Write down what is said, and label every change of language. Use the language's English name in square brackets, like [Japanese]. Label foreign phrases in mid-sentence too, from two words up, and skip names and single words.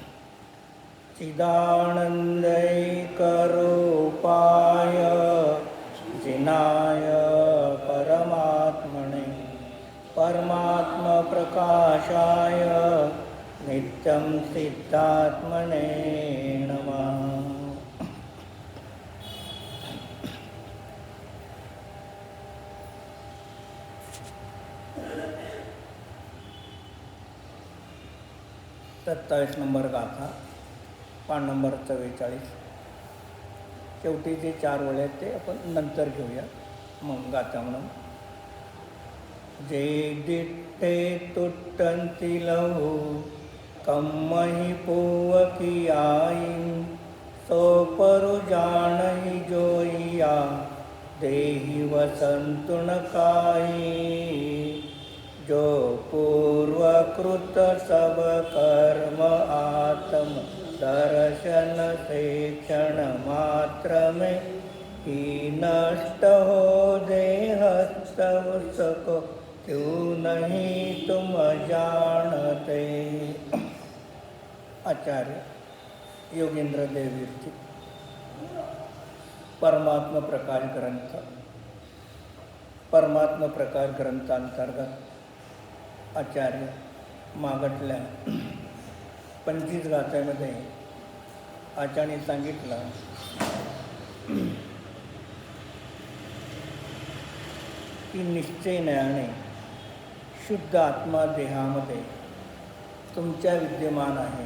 [Sanskrit] चिदानंदैकरूपाय जिनाय परमात्मने परमात्मप्रकाशाय नित्यं सिद्धात्मने नमः. [Marathi] सत्तावीस नंबर गाथा, पान नंबर 44. शेवटी जे 4 ओळी आहेत ते आपण नंतर घेऊया. मग गाथा म्हणून. [Prakrit languages] जे दिट्टे तुट्टंती लहू कम्महि पूवकी आई सो परु जानहि जोइया देहि वसंतुन काई. [Hindi] जो पूर्वकृत सब कर्म आत्म दर्शन से क्षण मात्र में ही नष्ट हो देह सब सको क्यों नहीं तुम जानते. [Marathi] आचार्य योगेंद्र देवविरची परमात्म प्रकाश ग्रंथ. परमात्म प्रकाश ग्रंथांतर्गत आचार्य मागटल्या 25 गाथेमध्ये आचार्याने सांगितलं की निश्चयाने शुद्ध आत्मा देहामध्ये तुमच्या विद्यमान आहे.